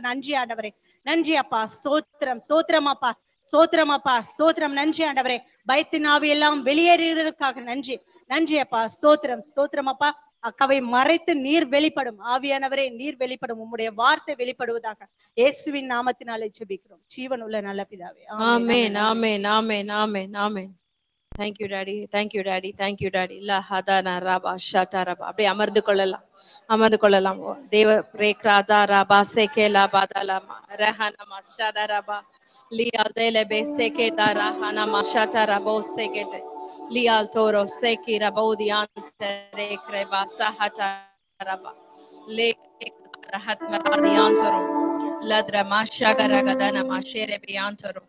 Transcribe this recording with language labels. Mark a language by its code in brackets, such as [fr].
[ta] நன்றி ஆண்டவரே, நன்றி அப்பா. ஸ்தோத்திரம் ஸ்தோத்திரம் அப்பா, ஸ்தோத்திரம் அப்பா, ஸ்தோத்திரம். நன்றி ஆண்டவரே. பயத்தின் ஆவி எல்லாம் வெளியேறுவதற்காக நன்றி, நன்றி அப்பா. ஸ்தோத்திரம் ஸ்தோத்திரம் அப்பா. அக்காவை மறைத்து நீர் வெளிப்படும் ஆவியானவரே, நீர் வெளிப்படும், உம்முடைய வார்த்தை வெளிப்படுவதாக இயேசுவின் நாமத்தினாலே ஜெபிக்கிறோம் ஜீவனுள்ள நல்ல பிதாவே. ஆமென் ஆமென் ஆமென் ஆமென் ஆமென். [en] Thank you daddy, thank you daddy, thank you daddy. La hadana raba shata raba. [ta] அப்படியே அமர்ந்து கொள்ளலாம். தேவ பிரேக்ராதா ரபா சேகேலா பாதாலா ரஹனா மஷாதா ரபா லியால் தேலே பேசேகே தாரா ஹனா மஷாதா ரபோ சேகேதே லியால் தோரோ சேகி ரபோதியாந்தே ரேக்ரேபா சஹதா ரபா லே ரஹத் மராதியாந்தரோ லத்ர மாஷகரகதன மாஷேரே பியாந்தரோ.